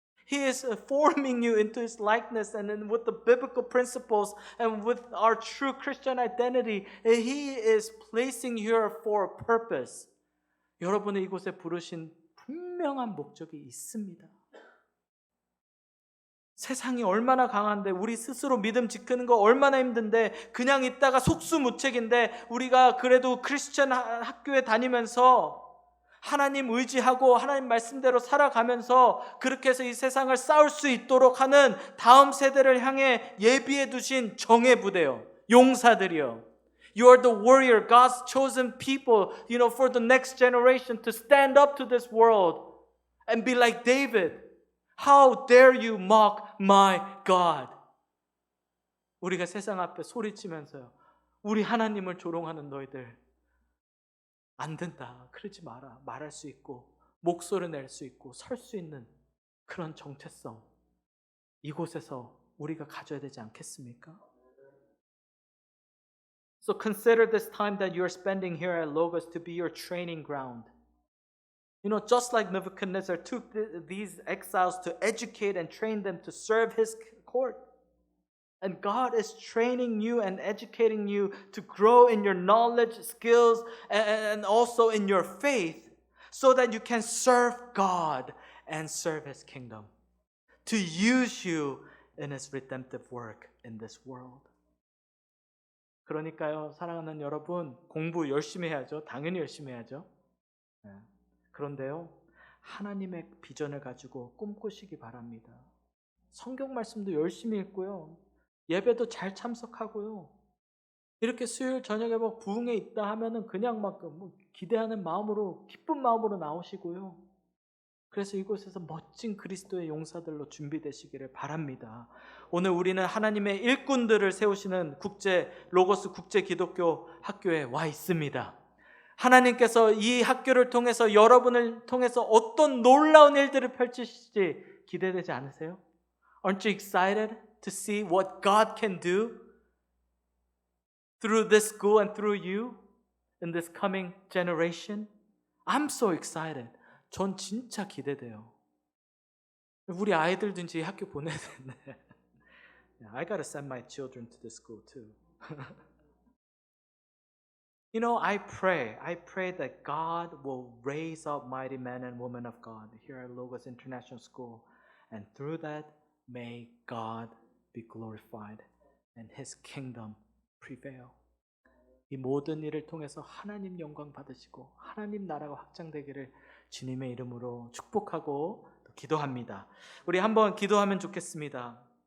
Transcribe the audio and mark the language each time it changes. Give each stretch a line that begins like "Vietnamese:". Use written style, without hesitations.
English: He is forming you into His likeness, and then with the biblical principles and with our true Christian identity, He is placing you here for a purpose.
Korean: 여러분을 이곳에 부르신 분명한 목적이 있습니다. 세상이 얼마나 강한데 우리 스스로 믿음 지키는 거 얼마나 힘든데 그냥 있다가 속수무책인데 우리가 그래도 크리스천 학교에 다니면서 하나님 의지하고 하나님 말씀대로 살아가면서 그렇게 해서 이 세상을 싸울 수 있도록 하는 다음 세대를 향해 예비해 두신 정예 부대요. 용사들이요.
English: You are the warrior, God's chosen people, you know, for the next generation to stand up to this world and be like David. How dare you mock my God?
Korean: 우리가 세상 앞에 소리치면서요. 우리 하나님을 조롱하는 너희들. 안 된다. 그러지 마라. 말할 수 있고 목소리 낼 수 있고 설 수 있는 그런 정체성 이곳에서 우리가 가져야 되지 않겠습니까?
English: So consider this time that you are spending here at Logos to be your training ground. You know, just like Nebuchadnezzar took these exiles to educate and train them to serve his court. And God is training you and educating you to grow in your knowledge, skills, and also in your faith so that you can serve God and serve His kingdom. To use you in His redemptive work in this world.
Korean: 그러니까요, 사랑하는 여러분, 공부 열심히 해야죠. 당연히 열심히 해야죠. 그런데요, 하나님의 비전을 가지고 꿈꾸시기 바랍니다. 성경 말씀도 열심히 읽고요. 예배도 잘 참석하고요. 이렇게 수요일 저녁에 막 부흥회 있다 하면은 그냥 막 기대하는 마음으로 기쁜 마음으로 나오시고요. 그래서 이곳에서 멋진 그리스도의 용사들로 준비되시기를 바랍니다. 오늘 우리는 하나님의 일꾼들을 세우시는 로고스 국제 기독교 학교에 와 있습니다. 하나님께서 이 학교를 통해서 여러분을 통해서 어떤 놀라운 일들을 펼치실지 기대되지 않으세요?
English: Aren't you excited to see what God can do through this school and through you in this coming generation? I'm so excited.
Korean: 전 진짜 기대돼요. 우리 아이들도 이제 이 학교 보내야 되는데
English: I gotta send my children to this school too. You know, I pray that God will raise up mighty men and women of God here at Logos International School, and through that, may God be glorified and His kingdom prevail.
Korean: 이 모든 일을 통해서 하나님 영광 받으시고 하나님 나라가 확장되기를 주님의 이름으로 축복하고 기도합니다. 우리 한번 기도하면 좋겠습니다.